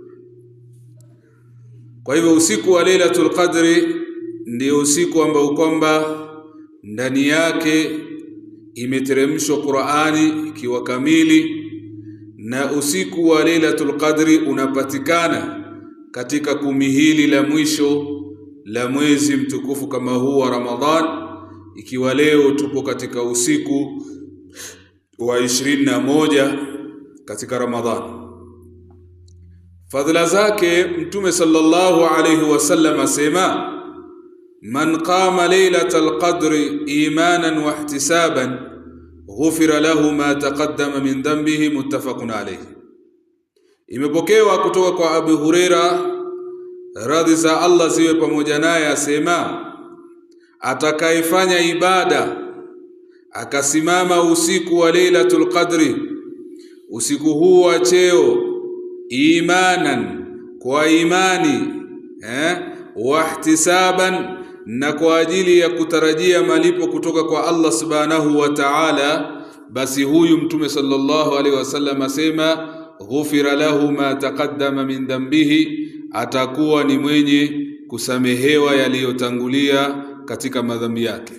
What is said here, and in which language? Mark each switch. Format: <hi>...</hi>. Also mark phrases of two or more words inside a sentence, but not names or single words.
<sw>Kwa hivyo usiku wa Lailatul Qadr ndio usiku ambao kwamba ndani yake imeteremshwa Qur'ani ikiwa kamili, na usiku wa Lailatul Qadr unapatikana katika 10 hili la mwisho la mwezi mtukufu kama huu wa Ramadhan, ikiwa leo tupo katika usiku wa 21 katika Ramadhan. Fadhila zake Mtume</sw> <ar>صلى الله عليه وسلم asema, من قام ليلة القدر إيمانا واحتسابا غفر له ما تقدم من ذنبه متفق عليه.</ar> <sw>Imepokewa kutoka kwa Abu Huraira, radhi za Allah ziwe pamoja naye, asema, atakayefanya ibada akasimama usiku wa Lailatul Qadri, usiku huu wa cheo, imanan, kwa imani,</sw> <ar>واحتسابا,</ar> <sw>na kwa ajili ya kutarajia malipo kutoka kwa Allah</sw> <ar>سبحانه وتعالى,</ar> <sw>basi huyu Mtume</sw> <ar>صلى الله عليه وسلم</ar> <sw>asema</sw> <ar>غفر له ما تقدم من ذنبه,</ar> <sw>atakuwa ni mwenye kusamehewa yaliyotangulia katika madhambi yake.</sw>